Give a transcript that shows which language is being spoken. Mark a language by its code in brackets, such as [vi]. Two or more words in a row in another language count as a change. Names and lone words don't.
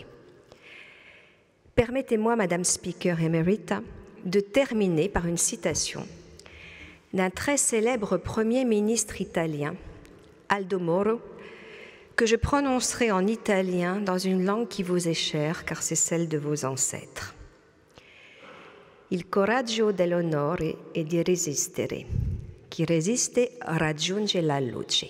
[fr] Permettez-moi, Madame Speaker Emerita, de terminer par une citation d'un très célèbre Premier ministre italien, Aldo Moro, que je prononcerai en italien dans une langue qui vous est chère, car c'est celle de vos ancêtres. [it] Il coraggio dell'onore e di resistere, Chi resiste raggiunge la luce.